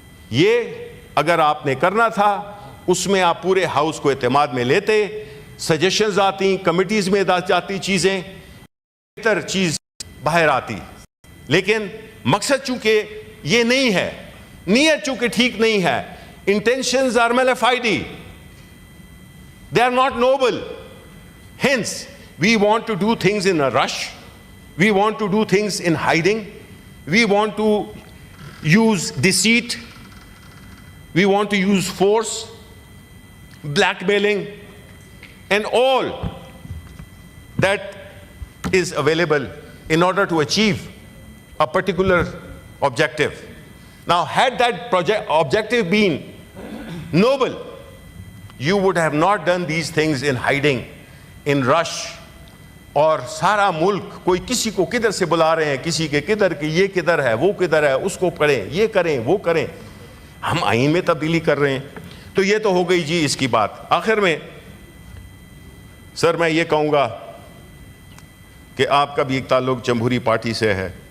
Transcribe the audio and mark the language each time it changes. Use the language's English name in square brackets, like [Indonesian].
[Urdu] یہ اگر آپ نے کرنا تھا اس میں آپ پورے ہاؤس کو اعتماد میں لیتے, سجیشنز آتی, کمیٹیز میں جاتی چیزیں, بہتر چیز باہر آتی. لیکن مقصد چونکہ یہ نہیں ہے, نیت چونکہ ٹھیک نہیں ہے, [English] intentions are malafide, they are not noble. Hence we want to do things in a rush, we want to do things in hiding, we want to use deceit, we want to use force, blackmailing, and all that is available in order to achieve a particular objective. Now, had that objective been noble, you would have not done these things in hiding, in rush. [Urdu] اور سارا ملک کوئی کسی کو کدھر سے بلا رہے ہیں, کسی کے کدھر, کہ یہ کدھر ہے, وہ کدھر ہے, اس کو کریں, یہ کریں, وہ کریں. ہم آئین میں تبدیلی کر رہے ہیں. تو یہ تو ہو گئی جی اس کی بات. آخر میں سر میں یہ کہوں گا کہ آپ کا بھی ایک تعلق جمہوری پارٹی سے ہے.